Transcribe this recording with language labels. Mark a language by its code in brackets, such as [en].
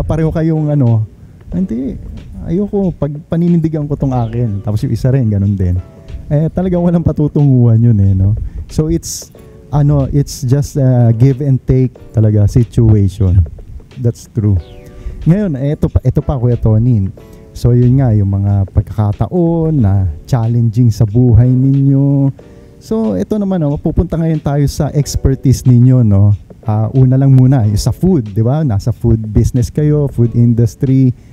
[tl] Pareho kayong hindi, ayoko pag paninindigan ko tong akin, tapos yung isa rin ganun din. Talagang walang patutunguhan yun no. [en] So it's just a give and take talaga situation. That's true. [tl] Ngayon, ito pa Kuya Tony. So yun nga, yung mga pagkakataon na challenging sa buhay ninyo. So ito naman pupunta ngayon tayo sa expertise ninyo no. Una lang muna yung sa food, di ba? Nasa food business kayo, food industry.